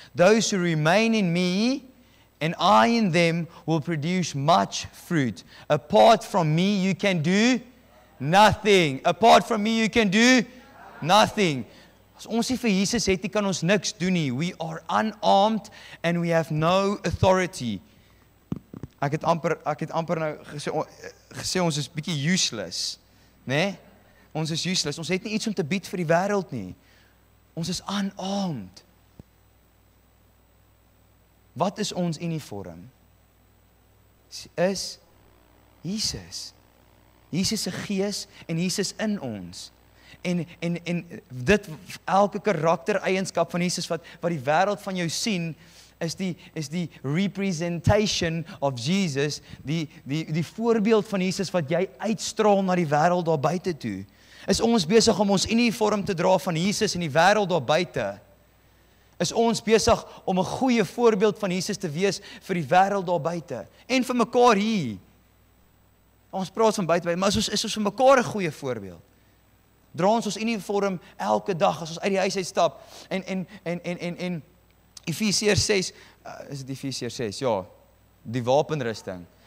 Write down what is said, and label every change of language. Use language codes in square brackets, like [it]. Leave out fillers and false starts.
[en] Those who remain in me and I in them will produce much fruit. Apart from me you can do nothing. Apart from me you can do nothing. [af] As ons nie vir Jesus het, kan ons niks doen nie. [en] We are unarmed and we have no authority. [af] Ek het amper nou gesê ons is bietjie useless, né? Ons is useless. Ons het nie iets om te bied vir die wêreld nie. Ons is unarmed. Wat is ons uniform? Is Jesus. Jesus se gees en Jesus in ons. En dit elke karaktereienskap van Jesus wat die wêreld van jou sien is die representation of Jesus, die voorbeeld van Jesus wat jy uitstraal na die wêreld daar buite toe. Is ons besig om ons uniform te dra van Jesus in die wêreld daar buite? Is ons besig om 'n goeie voorbeeld van Jesus te wees vir die wêreld daar buite en vir mekaar hier? Ons praat van buite, maar is ons vir mekaar 'n goeie voorbeeld? Dra ons uniform elke dag as ons uit die huis uitstap en Efesiërs 6, is dit Efesiërs 6? Ja, die wapenrusting.